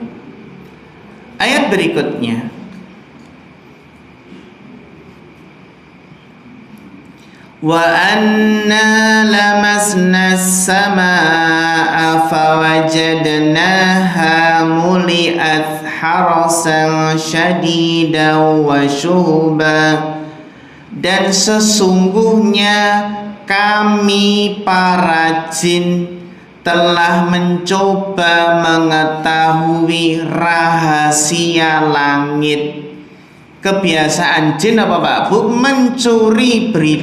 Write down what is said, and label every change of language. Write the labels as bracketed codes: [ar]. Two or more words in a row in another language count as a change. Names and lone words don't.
[id] Ayat berikutnya, [ar] وأنا لمسنا السماء فوجدناها ملئت حرسا شديدا وشهبا, [id] dan sesungguhnya kami para jin telah mencoba mengetahui rahasia langit. Kebiasaan jin apa Pak Bu?